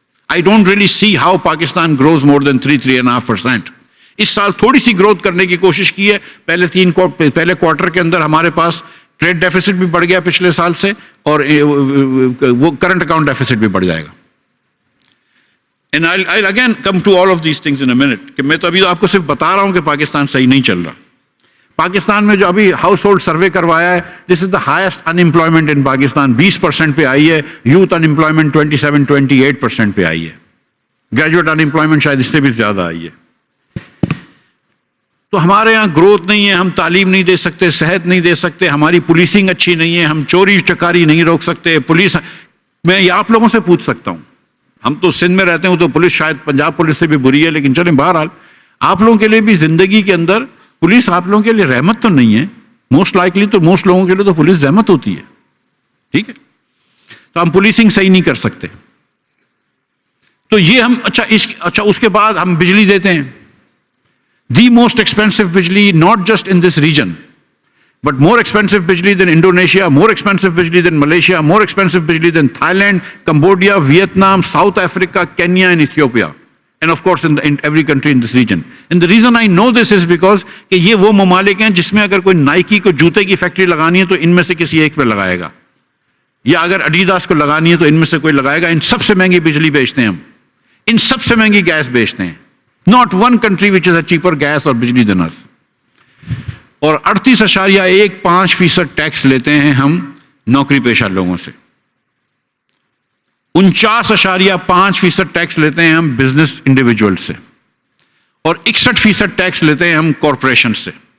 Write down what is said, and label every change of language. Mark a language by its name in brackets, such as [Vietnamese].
[English] I don't really see how Pakistan grows more than 3-3.5%. [Urdu] اس سال تھوڑی سی growth کرنے کی کوشش کی ہے. پہلے کوارٹر کے اندر ہمارے پاس ٹریڈ ڈیفیسٹ بھی بڑھ گیا پچھلے سال سے، اور وہ کرنٹ اکاؤنٹ ڈیفیسٹ بھی بڑھ جائے گا. [English] And I'll again come to all of these things in a minute. [Urdu] کہ میں تو ابھی آپ کو صرف بتا رہا ہوں کہ پاکستان صحیح نہیں چل رہا. پاکستان میں جو ابھی ہاؤس ہولڈ سروے کروایا ہے، [English] This is the highest unemployment in Pakistan. [Urdu] 20% پہ آئی ہے. یوتھ ان امپلائمنٹ 27-28% پہ آئی ہے. گریجویٹ ان امپلائمنٹ شاید اس سے بھی زیادہ آئی ہے. تو ہمارے یہاں گروتھ نہیں ہے، ہم تعلیم نہیں دے سکتے، صحت نہیں دے سکتے، ہماری پولیسنگ اچھی نہیں ہے، ہم چوری چکاری نہیں روک سکتے. پولیس میں یہ آپ لوگوں سے پوچھ سکتا ہوں، ہم تو سندھ میں رہتے ہیں، تو پولیس شاید پنجاب پولیس سے بھی بری ہے، لیکن چلیں بہرحال آپ لوگوں کے لیے بھی زندگی کے اندر پولیس آپ لوگوں کے لیے رحمت تو نہیں ہے. موسٹ لائکلی تو موسٹ لوگوں کے لیے تو پولیس رحمت ہوتی ہے. ٹھیک ہے، تو ہم پولیسنگ صحیح نہیں کر سکتے. تو یہ ہم اچھا اس کے بعد ہم بجلی دیتے ہیں. [English] The most expensive bijli not just in this region but more expensive bijli than Indonesia, more expensive bijli than Malaysia, more expensive bijli than Thailand, Cambodia, Vietnam, South Africa, Kenya and Ethiopia. And of course in every country in this region. And the reason I know this is because [Urdu] کہ یہ وہ ممالک ہیں جس میں اگر کوئی نائکی کو جوتے کی فیکٹری لگانی ہے تو ان میں سے کسی ایک پہ لگائے گا, یا اگر ایڈیڈاس کو لگانی ہے تو ان میں سے کوئی لگائے گا. ان سب سے مہنگی بجلی بیچتے ہیں ہم, ان سب سے مہنگی گیس بیچتے ہیں. [English] Not one country which is a cheaper gas or bijli than us. [Urdu] اور 38.15% ٹیکس لیتے ہیں ہم نوکری پیشہ لوگوں سے. 49.5% ٹیکس لیتے ہیں ہم بزنس انڈیویجول سے, اور 61% ٹیکس لیتے ہیں ہم کارپوریشن سے.